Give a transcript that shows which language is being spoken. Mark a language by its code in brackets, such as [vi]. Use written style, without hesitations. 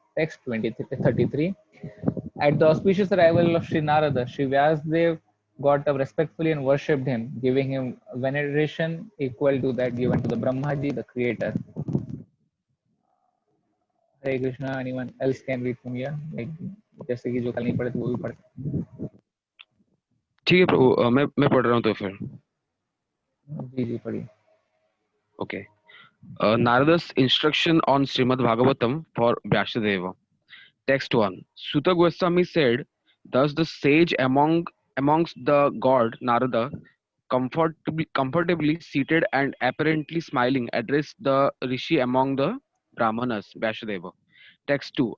[en] Text 33. At the auspicious arrival of Sri Narada, Sri Vyasdev got up respectfully and worshipped him, giving him veneration equal to that given to the Brahmaji, the creator. Hare Krishna. Anyone else can read from here? [hi] Like, जैसे कि जो कल नहीं पढ़े थे वो भी पढ़ ठीक है प्रभु, मैं पढ़ रहा हूँ तो फिर जी पढ़िए. [en] okay. Narada's instruction on Srimad Bhagavatam for Vyasadeva. Text 1. Suta Goswami said, thus the sage amongst the god Narada, comfortably seated and apparently smiling, addressed the rishi among the Brahmanas, Vyasadeva. Text 2.